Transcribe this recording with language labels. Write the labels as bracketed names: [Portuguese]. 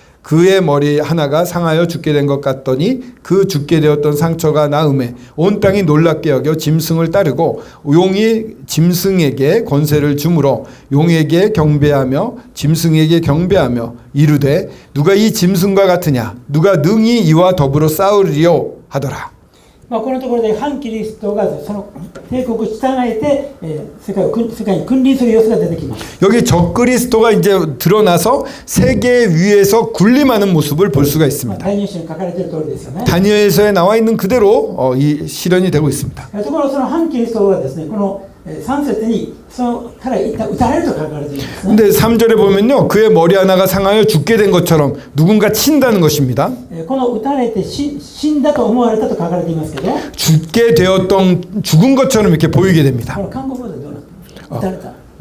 [Korean] 그의 머리 하나가 상하여 죽게 된 것 같더니 그 죽게 되었던 상처가 나음에 온 땅이 놀랍게 여겨 짐승을 따르고 용이 짐승에게 권세를 주므로 용에게 경배하며 짐승에게 경배하며 이르되 누가 이 짐승과 같으냐 누가 능히 이와 더불어 싸우리요 하더라. [Japanese] このところで反キリストがその帝国を従えて、世界に君臨する様子が出てきます。 [Korean] 여기 적그리스도가 이제 드러나서 세계 위에서 군림하는 모습을 볼 수가 있습니다. [Japanese] 大入詩に書かれている通りですよね。 [Korean] 다니엘서에 나와 있는 그대로 이 실현이 되고 있습니다. [Japanese] ところその反キリストはですね、この3節に彼は一旦撃たれると書かれているんですね。 [Korean] 근데 3절에 보면요. 그의 머리 하나가 상하여 죽게 된 것처럼 누군가 친다는 것입니다. [Japanese] この撃たれて死んだと思われたと書かれていますけど、 [Korean] 죽게 되었던 죽은 것처럼 이렇게 보이게 됩니다. [Japanese] この韓国語でどうなってますか？撃たれた。